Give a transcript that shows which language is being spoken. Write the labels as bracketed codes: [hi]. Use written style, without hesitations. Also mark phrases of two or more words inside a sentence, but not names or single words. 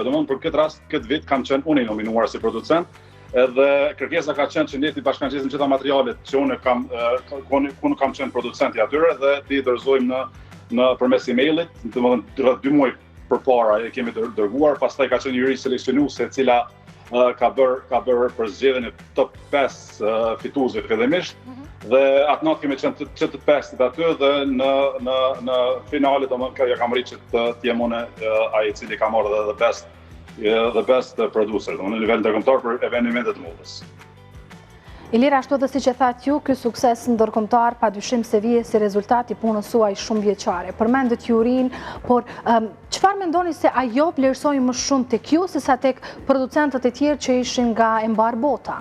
[sq] Domethënë për këtë rast, këtë vit kam qenë unë i nominuar si producent. Edhe kërkesa ka qenë që ne të bashkangjisim gjitha materialet që unë kam qenë producenti atyre dhe të i dorëzojmë në përmes emailit, domethënë rreth 2 muaj përpara e kemi dërguar, pastaj ka qenë një juri seleksionuese e cila ka bërë për zgjedhjen e top 5 fituesve fillimisht dhe atë natë kemi qenë që të 5 aty dhe në finale domethënë ja kam rritur të jem unë ai i cili ka marrë [en] the best producer, [sq] në nivel ndërkombëtar për evenimente të modës. Ilir, ashtu edhe siç e thatë ju, ky sukses ndërkombëtar padyshim se vije si rezultat i punës suaj shumë vjeçare. Përmendet jurinë, por çfarë mendoni se ajo vlerësoi më shumë tek ju sesa tek producentët e tjerë që ishin nga e mbar bota?